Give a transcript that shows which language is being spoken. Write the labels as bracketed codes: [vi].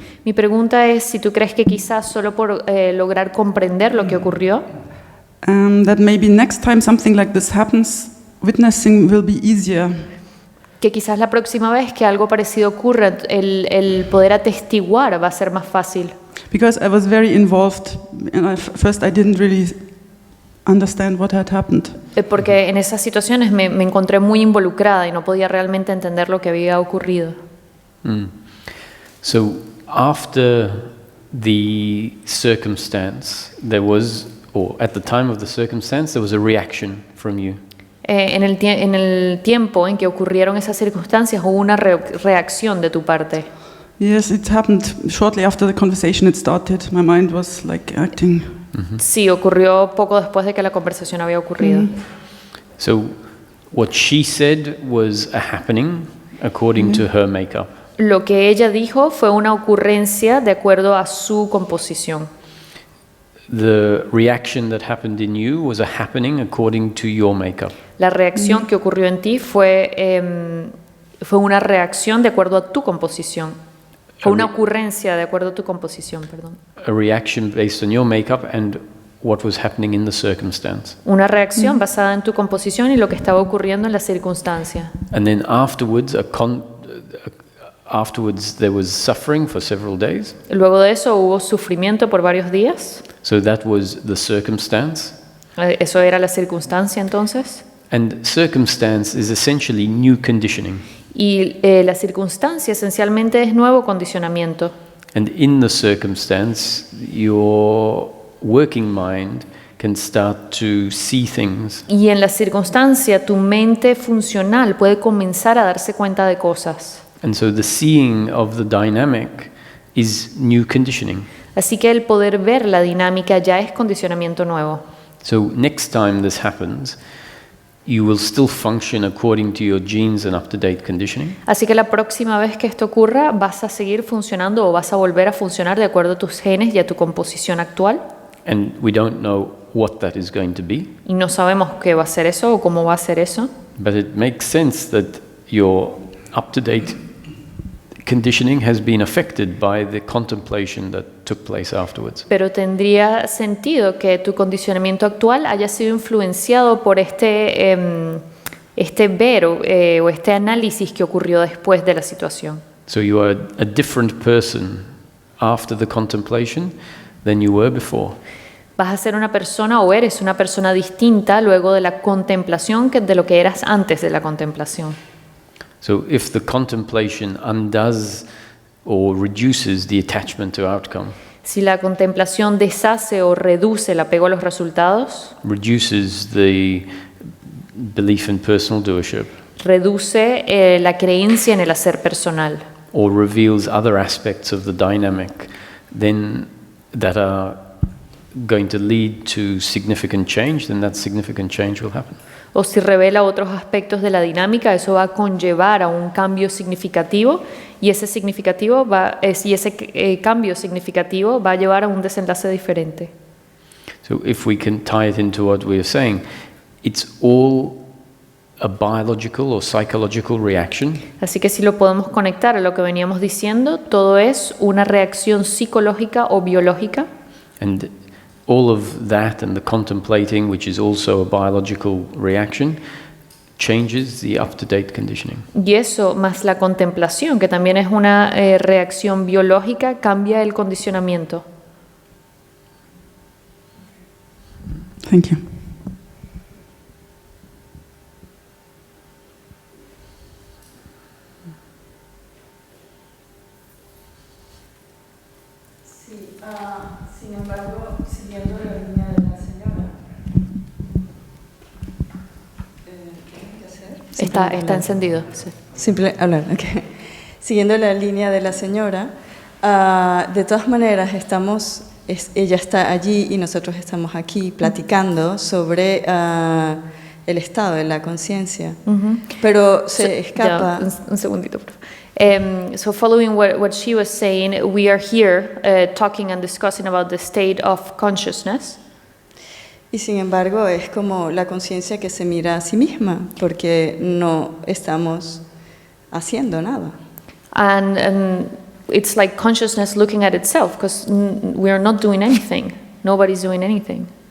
[es] mi pregunta es si tú crees que quizás solo por lograr comprender lo que ocurrió, [en] that maybe next time something like this happens, witnessing will be easier. [es] Que quizás la próxima vez que algo parecido ocurra, el poder atestiguar va a ser más fácil. [en] Because I was very involved, and first I didn't really understand what had happened. [es] Porque en esas situaciones me encontré muy involucrada y no podía realmente entender lo que había ocurrido. [en] So after the circumstance, or at the time of the circumstance, there was a reaction from you. [es] En el tiempo en que ocurrieron esas circunstancias hubo una reacción de tu parte. [en] Yes, it happened shortly after the conversation had started. My mind was like acting. [es] Sí, ocurrió poco después de que la conversación había ocurrido. [en] So What she said was a happening according to her makeup. [es] Lo que ella dijo fue una ocurrencia de acuerdo a su composición. [en] The reaction that happened in you was a happening according to your makeup. [es] La reacción que ocurrió en ti fue una reacción de acuerdo a tu composición. Fue una ocurrencia de acuerdo a tu composición, perdón. [en] A reaction based on your makeup and what was happening in the circumstance. [es] Una reacción basada en tu composición y lo que estaba ocurriendo en la circunstancia. [en] And then afterwards there was suffering for several days. [es] Luego de eso hubo sufrimiento por varios días. [en] So that was the circumstance. [es] Eso era la circunstancia entonces. [en] And circumstance is essentially new conditioning. [es] Y la circunstancia esencialmente es nuevo condicionamiento. [en] And in the circumstance, your working mind can start to see things. [es] Y en la circunstancia tu mente funcional puede comenzar a darse cuenta de cosas. [en] And so the seeing of the dynamic is new conditioning. [es] Así que el poder ver la dinámica ya es condicionamiento nuevo. [en] So next time this happens, you will still function according to your genes and up-to-date conditioning. [es] Así que la próxima vez que esto ocurra, vas a seguir funcionando o vas a volver a funcionar de acuerdo a tus genes y a tu composición actual. [en] And we don't know what that is going to be. [es] Y no sabemos qué va a ser eso o cómo va a ser eso. [en] But it makes sense that your up-to-date conditioning has been affected by the contemplation that took place afterwards. [es] Pero tendría sentido que tu condicionamiento actual haya sido influenciado por este ver o este análisis que ocurrió después de la situación. [en] So you are a different person after the contemplation than you were before. [es] Vas a ser una persona o eres una persona distinta luego de la contemplación que de lo que eras antes de la contemplación. [en] So if the contemplation undoes or reduces the attachment to outcome, [es] Si la contemplación deshace o reduce el apego a los resultados, [en] reduces the belief in personal doership, [es] reduce la creencia en el hacer personal [en] or reveals other aspects of the dynamic, then that are going to lead to significant change, then that significant change will happen. [es] o si revela otros aspectos de la dinámica, eso va a conllevar a un cambio significativo y ese cambio significativo va a llevar a un desenlace diferente. [en] So if we can tie it into what we are saying, it's all a biological or psychological reaction. [es] Así que si lo podemos conectar a lo que veníamos diciendo, todo es una reacción psicológica o biológica. [en] And all of that and the contemplating, which is also a biological reaction, changes the up-to-date conditioning. [es] Y eso, más la contemplación, que también es una reacción biológica, cambia el condicionamiento. [en] Thank you. [es] Sin embargo, siguiendo la línea de la señora, ¿qué hay que hacer? Está encendido. Sí. Simple hablar, ok. Siguiendo la línea de la señora, de todas maneras ella está allí y nosotros estamos aquí platicando sobre el estado de la conciencia, pero se escapa. Un segundito, por favor. [en] So following what she was saying, we are here talking and discussing about the state of consciousness. [es] Y sin embargo es como la conciencia que se mira a sí misma, porque no estamos haciendo nada. [en] And it's like consciousness looking at itself, because we are not doing anything. Nobody's doing anything.